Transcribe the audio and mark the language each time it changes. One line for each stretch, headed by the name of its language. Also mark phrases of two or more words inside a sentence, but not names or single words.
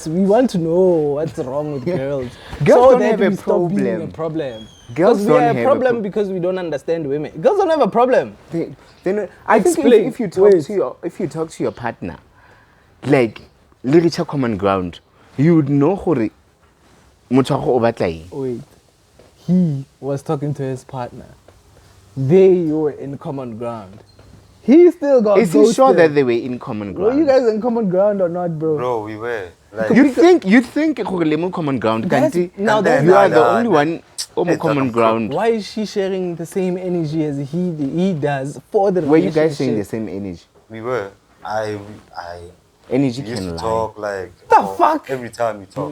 English: We want to know what's wrong with girls. Girls don't that have a we stop being problem. a problem. Girls Because we don't are have a a problem because we don't understand women. Girls don't have a problem. Then I think Explain. if you talk Wait. to your partner, like le reach a common ground, you would know
Tswana: hore motho wa go o batla eng.
English: Wait. He was talking to his partner. They were in common ground. He still got Is he ghosted. sure that they were in common Were ground? you guys in common ground or not, bro? Bro, we were. Like, You'd think
Tswana: gore le mo
English: common ground, Guys,
Tswana: kanti
English: now And then you are the nah, only nah. one Omo Hey, common that- ground. Why is she sharing the same energy as he does for the Were you relationship? guys sharing the same energy? We were. I Energy we used can to lie. talk like The fuck? every time we talk.